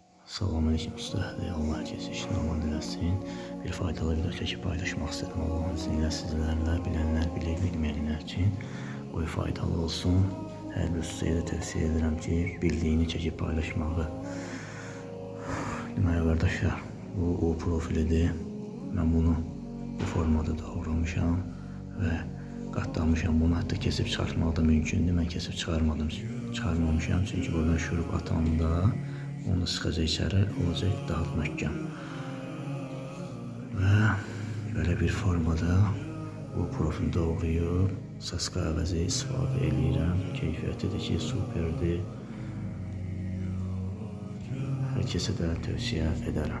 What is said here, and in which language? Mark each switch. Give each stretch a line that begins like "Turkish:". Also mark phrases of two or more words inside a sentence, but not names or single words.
Azerbaijani: Salamünaleyküm usta. Allah herkes işini aman eləsin. Bir faydalı video çəkib paylaşmaq istedim.
Turkish: Allah'ın izniyle sizlerle bilenler bilir, bilmeyenler için bu faydalı olsun. Her bir ustaya da tavsiye ederim ki bildiğini
Azerbaijani: çəkib paylaşmağı. Deməli qardaşlar, bu o profilidir. Ben bunu bu formada doğramışam ve katlamışam. Bunu hatta kesip çıxartmaq da mümkündür. Ben kesip çıxarmamışam çünkü buradan şurup atanda onu sıxacaq içəri, olacaq daha möhkəm. Və belə bir formada bu profili doğrayıb saska əvəzi istifadə edirəm. Keyfiyyəti də ki superdir. Hər kəsə də tövsiyə edərəm.